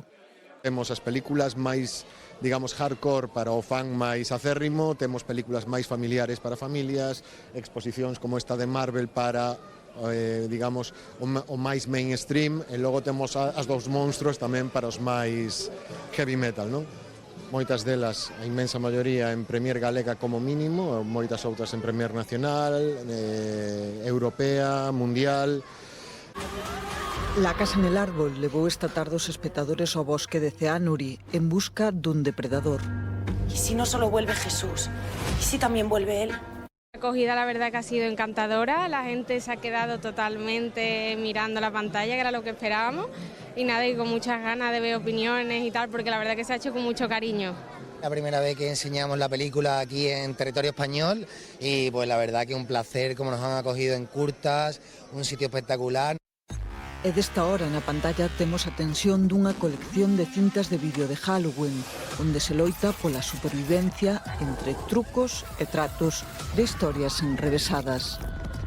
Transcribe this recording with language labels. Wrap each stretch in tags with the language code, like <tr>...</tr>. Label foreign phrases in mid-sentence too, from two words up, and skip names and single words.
<gl>Temos as películas máis, digamos, hardcore para o fan máis acérrimo, temos películas máis familiares para familias, exposicións como esta de Marvel para, digamos, o máis mainstream, e logo temos as dos monstruos tamén para os máis</gl> <en>heavy metal,</en> <gl>non? Moitas delas, a inmensa maioría en Premier Galega como mínimo, moitas outras en Premier Nacional, Europea, Mundial. La Casa en el Árbol levou esta tarde os espectadores ao bosque de Ceánuri en busca dun depredador.</gl> <es>¿Y si no solo vuelve Jesús? ¿Y si también vuelve él? La acogida, la verdad, que ha sido encantadora. La gente se ha quedado totalmente mirando la pantalla, que era lo que esperábamos. Y nada, y con muchas ganas de ver opiniones y tal, porque la verdad que se ha hecho con mucho cariño. La primera vez que enseñamos la película aquí en territorio español y pues la verdad que un placer como nos han acogido en Curtas, un sitio espectacular.</es> <gl>E desta hora na pantalla temos a tensión dunha colección de cintas de vídeo de Halloween, onde se loita pola supervivencia entre trucos e tratos de historias enrevesadas.</gl>